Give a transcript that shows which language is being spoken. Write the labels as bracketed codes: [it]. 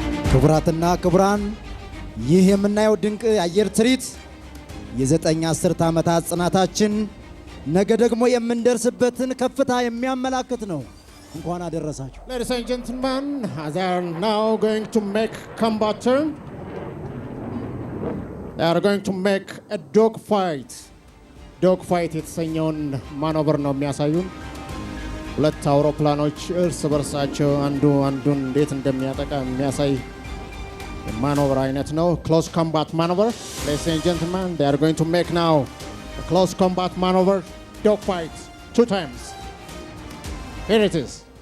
[am] ክቡራትና ክቡራን ይህ የምናየው ድንቅ የአየር ትርኢት የዘጠኝ አስርት ዓመታት ጽናታችን ነገ ደግሞ የምንደርስበትን ከፍታ የሚያመላክት ነው። እንኳን አደረሳችሁ። [en] Ladies and gentlemen, they are now going to make combat turn. They are going to make a dog fight. [am] Dog fight የተሰኘውን ማኖቨር ነው የሚያሳዩን። ሁለት አውሮፕላኖች እርስ በርሳቸው አንዱን እንዴት እንደሚያጠቃ የሚያሳይ maneuver አይነት ነው። [en] Close combat maneuver. Ladies and gentlemen, they are going to make now a close combat maneuver dog fight 2 times. Here it is.